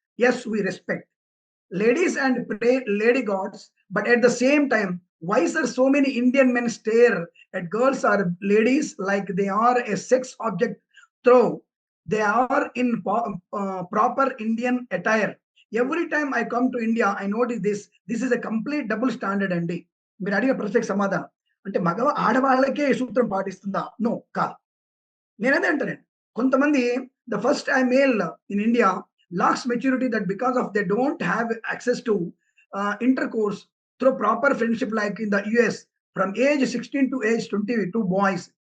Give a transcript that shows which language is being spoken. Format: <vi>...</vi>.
<en>Yes, we respect ladies and pray lady gods, but at the same time, why sir so many Indian men stare at girls or ladies like they are a sex object, though they are in proper Indian attire? Every time I come to India, I notice this is a complete double standard అండి.</en> <te>మీరు అడిగిన ప్రశ్నకు సమాధానం అంటే ఆడవాళ్ళకే ఈ సూత్రం పాటిస్తుందా? No, కాదు. నేనదే అంటానండి.</te> <en>కొంతమంది the first I male in India lacks maturity, that because of they don't have access to intercourse through proper friendship like in the US from age 16 to age 22 boys.</en>